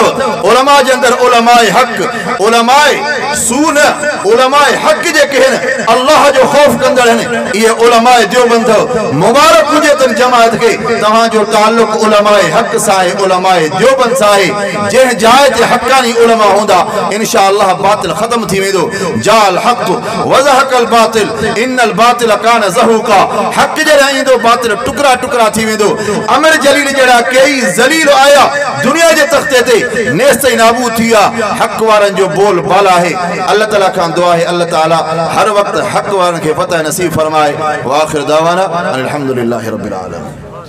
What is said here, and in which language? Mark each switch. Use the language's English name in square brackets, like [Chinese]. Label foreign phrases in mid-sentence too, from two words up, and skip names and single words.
[Sindhi] उलमा जे अंदर उलमाए हक उलमाए सून उलमाए हक जेके आहिनि अल्लाह जो खौफ कंदड़ आहिनि इहे उलमाए देवबंद अथव। मुबारक हुजे तन जमात खे तव्हांजो ताल्लुक उलमाए हक सां आहे उलमाए देवबंद सां आहे। जंहिं जाइ ते हक़ानी उलमा हूंदा इंशाअल्लाह बातिल ख़त्म थी वेंदो। [Arabic] جاء الحق وزهق الباطل إن الباطل كان زهوقا. [Sindhi] हक जड़ा इंदो बातिल टुकड़ा टुकड़ा थी वेंदो। अमीर जलील जड़ा कई जलील आया दुनिया जे तख्ते ते नेस्त नाबूद थिया। हक वारन जो बोल बाला है। अल्लाह ताला खां दुआ है अल्लाह ताला हर वक्त हक वारन के फतह नसीब फरमाए। [Arabic] وآخر دعوانا الحمد لله رب العالمين.